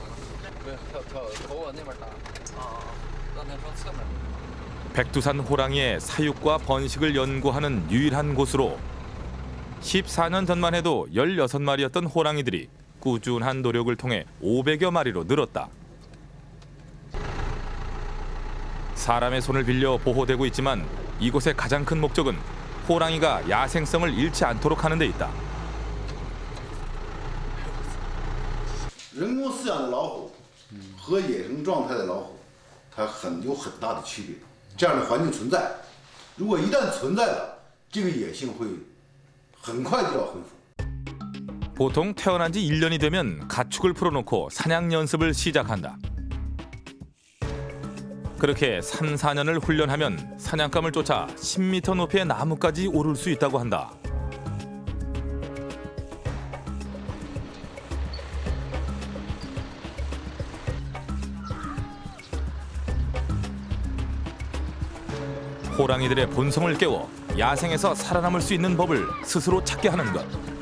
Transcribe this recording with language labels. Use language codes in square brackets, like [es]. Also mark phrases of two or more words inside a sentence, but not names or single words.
[ko] 백두산 호랑이의 사육과 번식을 연구하는 유일한 곳으로 14년 전만 해도 16마리였던 호랑이들이 꾸준한 노력을 통해 500여 마리로 늘었다. 사람의 손을 빌려 보호되고 있지만 이곳의 가장 큰 목적은 호랑이가 야생성을 잃지 않도록 하는 데 있다. [zh] 人工饲养的老虎和野生状态的老虎，它有很大的区别。这样的环境存在，如果一旦存在了，这个野性会很快就要恢复。 [ko] 보통 태어난 지 1년이 되면 가축을 풀어놓고 사냥 연습을 시작한다. 그렇게 3, 4년을 훈련하면 사냥감을 쫓아 10m 높이의 나무까지 오를 수 있다고 한다. 호랑이들의 본성을 깨워 야생에서 살아남을 수 있는 법을 스스로 찾게 하는 것.